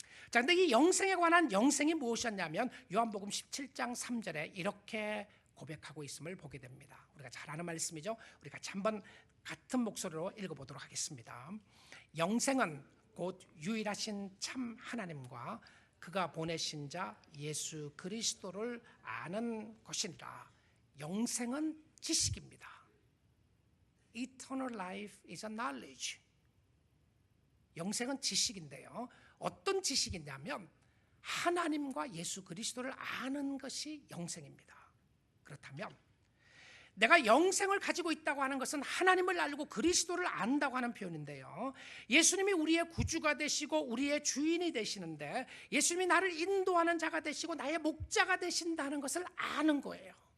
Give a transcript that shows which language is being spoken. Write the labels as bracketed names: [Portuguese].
[Korean] 자, 근데 이 영생에 관한 영생이 무엇이었냐면 요한복음 17장 3절에 이렇게 고백하고 있음을 보게 됩니다. 우리가 잘 아는 말씀이죠. 우리 같이 한번 같은 목소리로 읽어보도록 하겠습니다. 영생은 곧 유일하신 참 하나님과 그가 보내신 자 예수 그리스도를 아는 것이니라. 영생은 지식입니다. [English] Eternal life is a knowledge. [Korean] 영생은 지식인데요, 어떤 지식이냐면 하나님과 예수 그리스도를 아는 것이 영생입니다. 그렇다면 내가 영생을 가지고 있다고 하는 것은 하나님을 알고 그리스도를 안다고 하는 표현인데요, 예수님이 우리의 구주가 되시고 우리의 주인이 되시는데, 예수님이 나를 인도하는 자가 되시고 나의 목자가 되신다는 것을 아는 거예요.